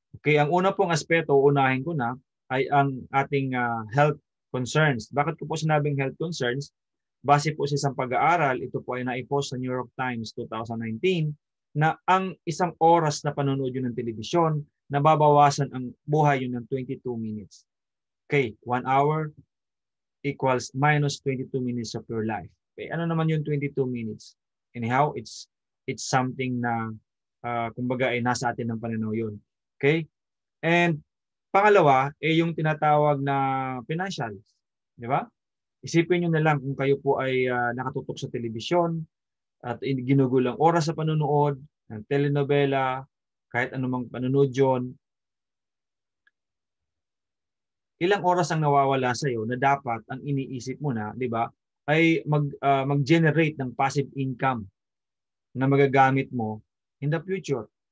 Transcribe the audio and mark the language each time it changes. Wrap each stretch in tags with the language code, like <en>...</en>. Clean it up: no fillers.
<tl>Okay, ang una pong aspeto, unahin ko na, ay ang ating health concerns. Bakit ko po sinabing health concerns? Base po sa isang pag-aaral, ito po ay naipost sa New York Times 2019, na ang isang oras na panonood yun ng telebisyon, nababawasan ang buhay yun ng 22 minutes.</tl> <en>Okay, 1 hour equals minus 22 minutes of your life.</en> <tl>Okay, ano naman yung 22 minutes?</tl> <en>Anyhow, it's something</en> <tl>na kumbaga ay nasa atin ng pananaw yun. Okay? And pangalawa, yung tinatawag na financial. Di ba? Isipin nyo na lang kung kayo po ay nakatutok sa telebisyon at ginugulang oras sa panonood ng telenovela, kahit anumang panonood yun, ilang oras ang nawawala sa iyo na dapat ang iniisip mo na, di ba, ay mag-generate ng passive income na magagamit mo</tl> <en>in the future.</en>